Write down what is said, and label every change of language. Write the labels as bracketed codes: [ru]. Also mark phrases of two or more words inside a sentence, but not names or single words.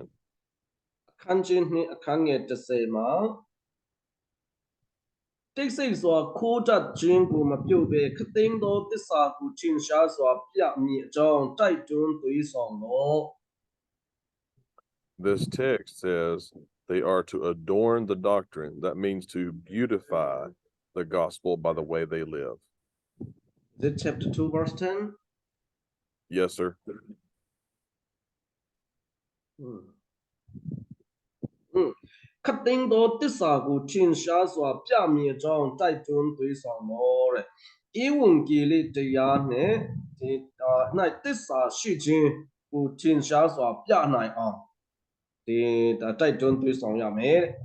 [my] အခန်းကြီး2အခန်းငယ်10မှာတိတ်ဆိတ်စွာခိုးတတ်ခြင်းကိုမပြုတ်ဘဲခသိန်းသောသစ္စာကိုထင်ရှားစွာပြမည်အကြောင်းတိုက်တွန်းသွေးဆောင်လော့ [en] This text says they are to adorn the doctrine. That means to beautify the gospel by the way they live. Is it chapter 2 verse 10? Yes, sir. Hmm. [my] ခသိန်းသောတစ္ဆာကိုထင်ရှားစွာပြမည်အကြောင်းတိုက်တွန်းသွေးဆောင်လောတဲ့ဤဝန်ကြီးလေးတရားနဲ့ဒီ၌တစ္ဆာရှိခြင်းကိုထင်ရှားစွာပြနိုင်အောင်ဒီတိုက်တွန်းသွေးဆောင်ရမယ်